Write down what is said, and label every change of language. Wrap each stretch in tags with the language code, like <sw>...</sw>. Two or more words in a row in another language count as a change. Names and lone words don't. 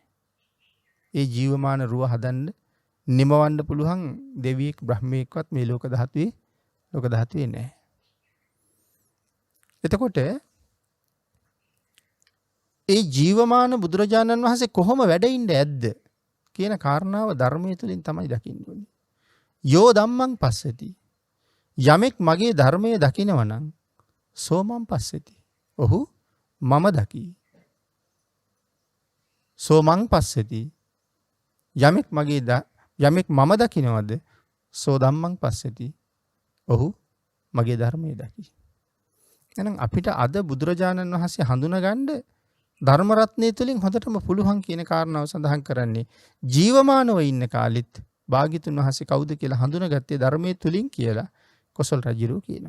<si>ඒ ජීවමාන රුව හදන්න නිමවන්න පුළුවන් දෙවියෙක් බ්‍රහ්මයෙක්වත් මේ ලෝක ධාතුවේ නැහැ. එතකොට ඒ ජීවමාන බුදුරජාණන් වහන්සේ කොහොම වැඩ ඉන්නේ ඇද්ද කියන කාරණාව ධර්මයේ තුලින් තමයි දකින්න ඕනේ.</si> <pi>යෝ ධම්මං පස්සති.</pi> <si>යමෙක් මගේ ධර්මයේ දකිනවා නම්</si> <pi>සෝමං පස්සති.</pi> <si>ඔහු මම දකි.</si> <pi>සෝමං පස්සති.</pi> <si>යමෙක් මම දකිනවද</si> <pi>සෝ ධම්මං පස්සති.</pi> <si>ඔහු මගේ ධර්මයේ දකි. එහෙනම් අපිට අද බුදුරජාණන් වහන්සේ හඳුනගන්න ධර්ම රත්නයේ තුලින් හොඳටම පුළුවන් කියන කාරණාව සඳහන් කරන්නේ ජීවමානව ඉන්න කාලෙත් භාග්‍යතුන් වහන්සේ කවුද කියලා හඳුනගත්තේ ධර්මයේ තුලින් කියලා කොසල් රජුරෝ කියනවා.</si>